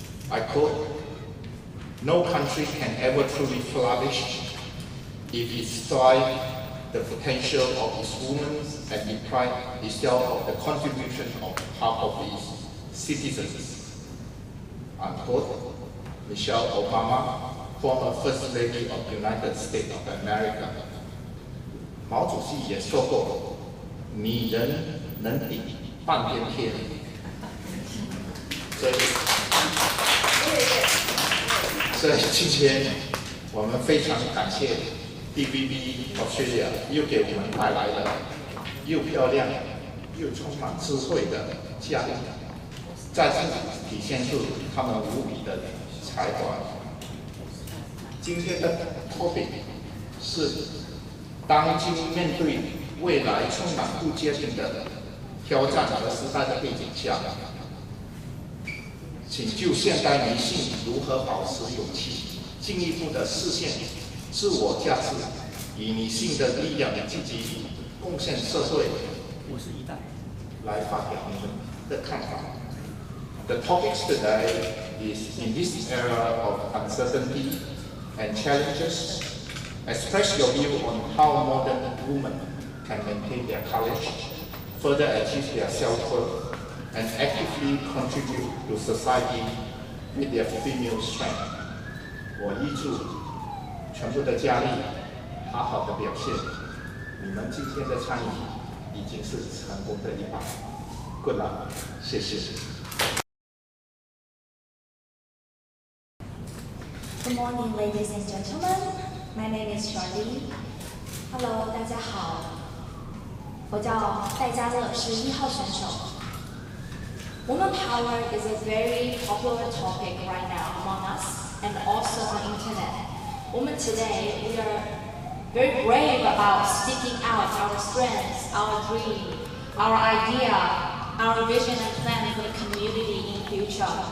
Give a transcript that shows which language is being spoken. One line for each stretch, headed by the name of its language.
English: I quote, "No country can ever truly flourish if it strives the potential of its women and deprive itself of the contribution of half of its citizens." Unquote. Michelle Obama, former First Lady of the United States of America.
Chinese: 毛主席也说过，女人能顶半边天。所以今天我们非常感谢 TVB Australia 又给我们带来了又漂亮又充满智慧的嘉宾，再次体现出他们无比的才华。今天的 topic 是当今面对未来充满不确定的挑战和时代的背景下，请就现代女性如何保持勇气，进一步的实现自我价值，以女性的力量积极贡献社会，来发表你们的看法。 The topics today is in this era of uncertainty and challenges, express your view on how modern women can maintain their courage, further achieve their self-worth, and actively contribute to society with their female strength. 我预祝全部的佳丽好好的表现。你们今天的参与已经是成功的一半。
English: Good luck，
Chinese: 谢谢。
English: Good morning, ladies and gentlemen. My name is Charlene.
Chinese: Hello， 大家好，我叫戴嘉乐，是1号选手。
English: Woman power is a very popular topic right now among us and also on internet. Women today, we are very brave about speaking out our strengths, our dream, our idea, our vision and plan for the community in future.